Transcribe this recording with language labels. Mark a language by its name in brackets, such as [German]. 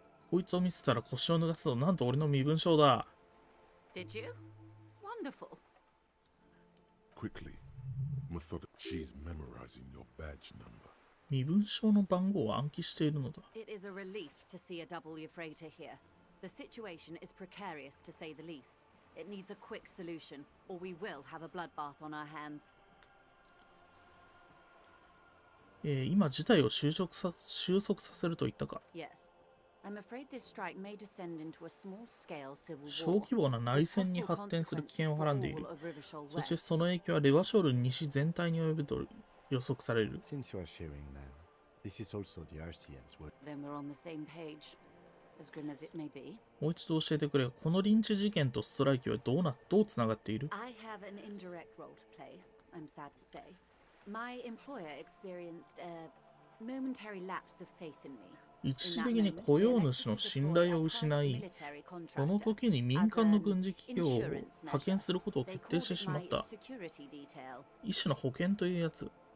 [Japanese] こいつを見せたら腰を脱がすと、なんと俺の身分証だ。 [English] Did you? Wonderful. Quickly, she's memorizing your badge number. [Japanese] 身分証の番号を暗記しているのだ。 [English] It is a relief to see a W freighter here. The situation is precarious to say the least. It needs a quick solution, or we will have a bloodbath on our hands. [Japanese] 今事態を収束させると言ったか。 [English] Yes. I'm afraid this strike may descend into a small-scale civil war. [Japanese] 小規模な内戦に発展する危険をはらんでいる。そしてその影響はレバショール西全体に及ぶと予測される。 [English] Since you are sharing, man, This is also the RCM's work. Then we're on the same page, as grim as it may be. [Japanese] もう一度教えてくれ。このリンチ事件とストライキはどうつながっている？ [English] I have an indirect role to play, I'm sad to say. My employer experienced a momentary lapse of faith in me. [Japanese] 一時的に雇用主の信頼を失い、この時に民間の軍事企業を派遣することを決定してしまった。一種の保険というやつ。